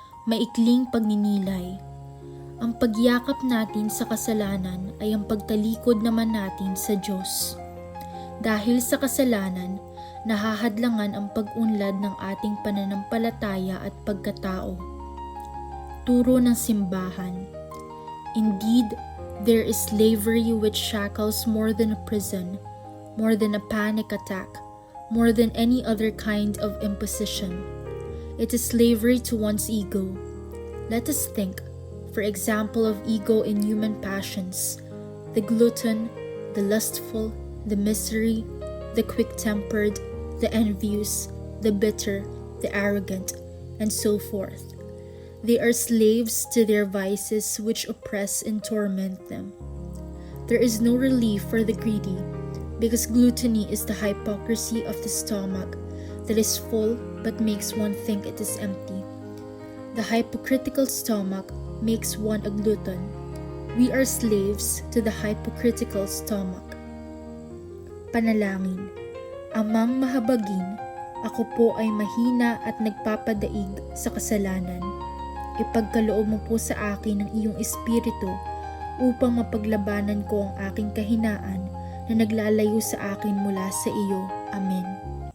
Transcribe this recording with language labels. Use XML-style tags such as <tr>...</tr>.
<tl>Maikling pagninilay. Ang pagyakap natin sa kasalanan ay ang pagtalikod naman natin sa Diyos. Dahil sa kasalanan, nahahadlangan ang pag-unlad ng ating pananampalataya at pagkatao. Turo ng simbahan.</tl> <en>Indeed, there is slavery which shackles more than a prison, more than a panic attack, more than any other kind of imposition. It is slavery to one's ego. Let us think, for example, of ego in human passions, the glutton, the lustful, the misery, the quick-tempered, the envious, the bitter, the arrogant, and so forth. They are slaves to their vices which oppress and torment them. There is no relief for the greedy, because gluttony is the hypocrisy of the stomach that is full but makes one think it is empty. The hypocritical stomach makes one a glutton. We are slaves to the hypocritical stomach.</en> <tl>Panalangin. Amang mahabagin, ako po ay mahina at nagpapadaig sa kasalanan. Ipagkaloob mo po sa akin ang iyong espiritu upang mapaglabanan ko ang aking kahinaan na naglalayo sa akin mula sa iyo. Amen.</tl>